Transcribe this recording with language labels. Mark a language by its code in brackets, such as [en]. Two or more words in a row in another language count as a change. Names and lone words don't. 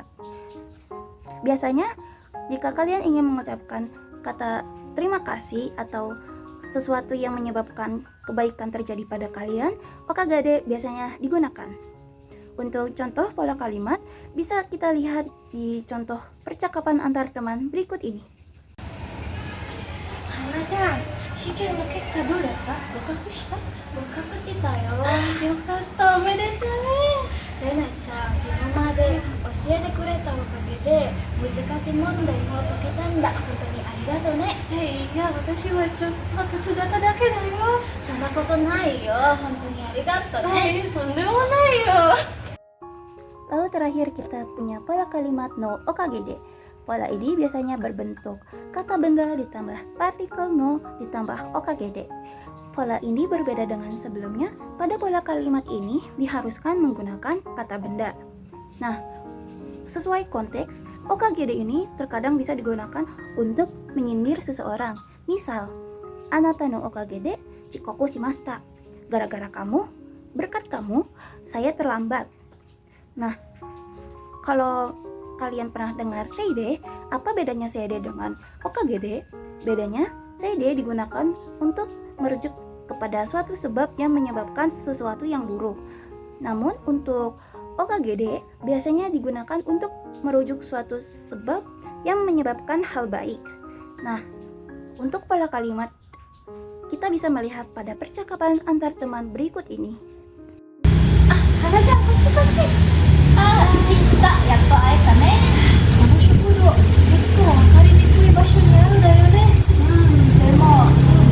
[id] Biasanya jika kalian ingin mengucapkan kata terima kasih atau sesuatu yang menyebabkan kebaikan terjadi pada kalian, okagede biasanya digunakan. Untuk contoh pola kalimat bisa kita lihat di contoh percakapan antar teman berikut ini. [ja] 花ちゃん、試験の結果どうだった？合格した？合格したよ。よかった、おめでとうね。レナちゃん、今まで教えてくれたおかげで難しい問題も解けたんだ。本当にありがとうね。いや、私はちょっと手伝っただけだよ。そんなことないよ。本当にありがとうね。とんでもないよ。 [id] Lalu terakhir kita punya pola kalimat no okagede. Pola ini biasanya berbentuk kata benda ditambah partikel no ditambah okagede. Pola ini berbeda dengan sebelumnya. Pada pola kalimat ini diharuskan menggunakan kata benda. Nah, sesuai konteks, okagede ini terkadang bisa digunakan untuk menyindir seseorang. Misal, [ja] あなたのおかげで遅刻しました. [id] Gara-gara kamu, berkat kamu, saya terlambat. Nah, kalau kalian pernah dengar seide, apa bedanya seide dengan okagede? Bedanya, seide digunakan untuk merujuk kepada suatu sebab yang menyebabkan sesuatu yang buruk. Namun untuk okagede biasanya digunakan untuk merujuk suatu sebab yang menyebabkan hal baik. Nah, untuk pola kalimat kita bisa melihat pada percakapan antar teman berikut ini. [ja] 花ちゃん、こっち. 行った。やっと会えたね。この食堂、結構分かりにくい場所にあるんだよね。でも